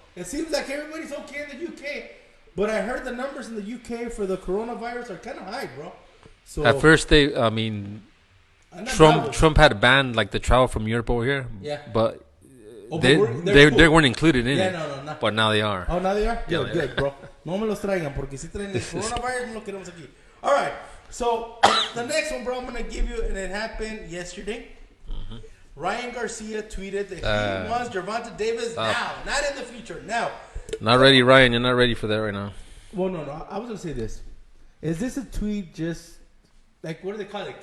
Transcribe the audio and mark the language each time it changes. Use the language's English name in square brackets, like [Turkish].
[English] It seems like everybody's okay in the UK. But I heard the numbers in the UK for the coronavirus are kind of high, bro. So at first, Trump had banned like the travel from Europe over here. Yeah. But they weren't included in it. No. But now they are. Oh, now they are? Yeah, good, bro. [Spanish] No me los traigan, porque si traen el coronavirus, no lo queremos aquí. [English] All right. So the next one, bro, I'm going to give you, and it happened yesterday. Mm-hmm. Ryan Garcia tweeted that he wants Gervonta Davis now, not in the future, now. Not ready, Ryan. You're not ready for that right now. Well, no. I was going to say this. Is this a tweet just, like, what do they call it?